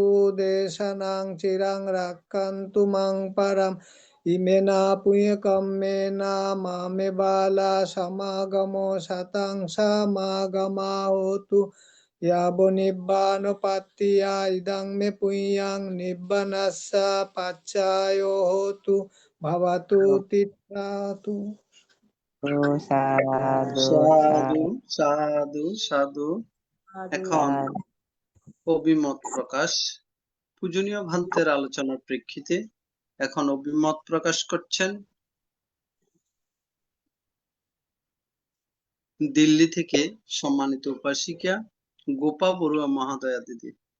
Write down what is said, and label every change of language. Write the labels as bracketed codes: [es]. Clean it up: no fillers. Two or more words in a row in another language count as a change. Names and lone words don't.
[pi] देशनं चिरं रक्षन्तु मं परम् इमेना पुण्यकम्मेन मामे बाला समागमो शतं समागमा होतु यावो निब्बानोपात्तिया इदं मे पुण्यं निब्बानस्य पच्चायो होतु भवतु तिष्ठतु। साधु সাধু সাধু সাধু। সাধু। [bn] এখন অভিমত প্রকাশ। পূজনীয় ভান্তের আলোচনার প্রেক্ষিতে এখন অভিমত প্রকাশ করছেন দিল্লি থেকে সম্মানিত উপাসিকা গোপা বড়ুয়া মহাদয়া দিদি।